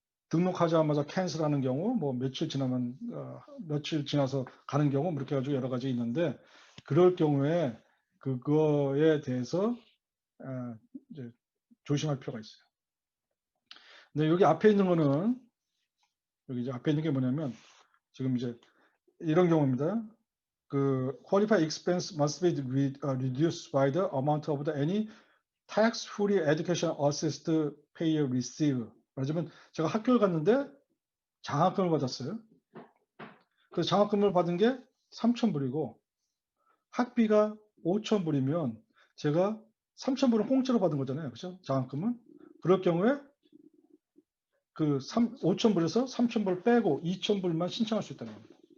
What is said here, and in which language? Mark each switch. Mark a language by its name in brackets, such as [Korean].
[Korean] 등록하자마자 캔슬하는 경우, 뭐 며칠 지나면 며칠 지나서 가는 경우, 이렇게 가지고 여러 가지 있는데 그럴 경우에 그거에 대해서 이제 조심할 필요가 있어요. 근데 여기 앞에 있는 거는 여기 이제 앞에 있는 게 뭐냐면 지금 이제 이런 경우입니다. [English] 그 qualified expense must be reduced by the amount of the any tax-free education assist payer receive. [Korean] 말하자면 제가 학교를 갔는데 장학금을 받았어요. 그 장학금을 받은 게 3,000불이고 학비가 5,000불이면 제가 3,000불은 공짜로 받은 거잖아요. 그렇죠? 장학금은. 그럴 경우에 그 5,000불에서 3,000불 빼고 2,000불만 신청할 수 있다는 겁니다.